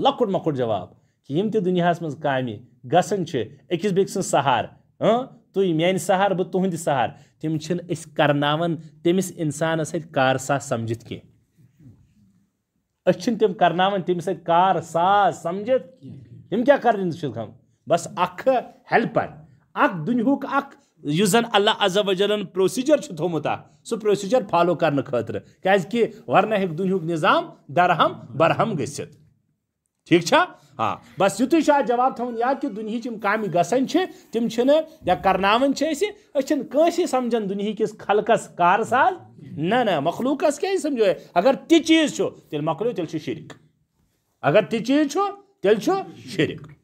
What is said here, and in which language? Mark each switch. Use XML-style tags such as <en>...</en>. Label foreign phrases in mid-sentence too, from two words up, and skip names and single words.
<ks>لۄکُٹ مۄکُٹ جواب کہ یِم تہِ دُنیاہس منٛز کامہِ گژھان چھِ أکِس بیٚکہِ سٕنٛز سہارٕ، تُہۍ میانہِ سہارٕ بہٕ تُہنٛدِ سہارٕ، تِم چھِنہٕ أسۍ کرناوان تٔمِس انسانس سۭتۍ کار ساز سمجھِتھ کینٛہہ، أسۍ چھِنہٕ تِم کرناوان تٔمِس سۭتۍ کار ساز سمجھِتھ، تِم کیٛاہ کرٕنۍ چھِ بس اکھ ہیلپر، اکھ دُنہُک اکھ یُس زن اللہ عز و جلن پروسیجر چھُ تھومُت سُہ</ks> <en>procedure follow</en> <ks>کرنہٕ خٲطرٕ کیازکہِ ورنہ ہیٚکہِ دُنیُک نظام درہم برہم گٔژھِتھ ٹھیک چھا ہاں بس یُتُے چھُ اتھ جواب تھاوُن یاد کہ دُنہِچ یِم کامہِ گژھان چھِ تِم چھِنہٕ یا کرناوان چھِ أسۍ چھِنہٕ کٲنٛسے سمجھان دُنہِکِس خلقس کار ساز نہ مخلوٗقس کیازِ سمجھو اگر تہِ چیٖز چھُ تیٚلہِ مۄکلیو تیٚلہِ چھُ شرک اگر تہِ چیٖز چھُ تیٚلہِ چھُ شرک</ks>